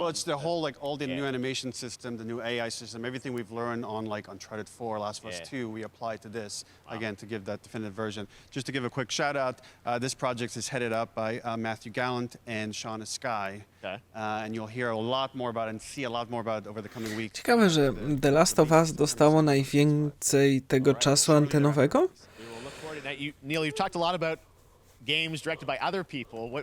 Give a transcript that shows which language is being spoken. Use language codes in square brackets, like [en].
[en] Well, it's the whole, like, all the new animation system, the new AI system, everything we've learned on, like, Uncharted 4, Last of Us 2, we apply to this, again, to give that definitive version. Just to give a quick shout out, this project is headed up by Matthew Gallant and Shauna Sky. And you'll hear a lot more about it and see a lot more about it over the coming weeks. [pl] Ciekawe, że The Last of Us dostało najwięcej tego czasu antenowego. [en] Neil, you've talked a lot about games directed by other people.